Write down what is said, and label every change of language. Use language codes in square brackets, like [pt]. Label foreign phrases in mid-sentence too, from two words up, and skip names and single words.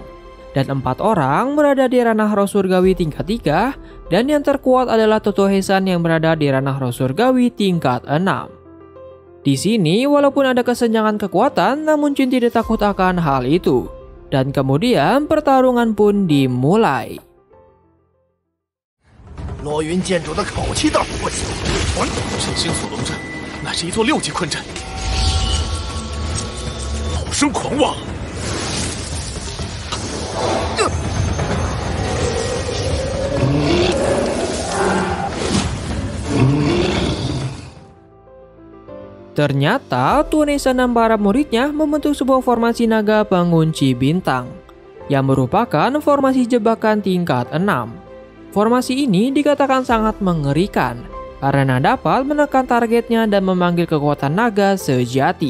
[id] Dan 4 orang berada di ranah roh surgawi tingkat 3, dan yang terkuat adalah Tetua Heisan yang berada di ranah roh surgawi tingkat 6. Di sini, walaupun ada kesenjangan kekuatan, namun Chuyun tidak takut akan hal itu. Dan kemudian pertarungan pun dimulai. [zh] 罗云建筑的口气倒是不行，镇星锁龙阵，那是一座6级困阵，好生狂妄！ [id] Ternyata Tuan Hesan dan para muridnya membentuk sebuah formasi naga pengunci bintang yang merupakan formasi jebakan tingkat 6. Formasi ini dikatakan sangat mengerikan karena dapat menekan targetnya dan memanggil kekuatan naga sejati.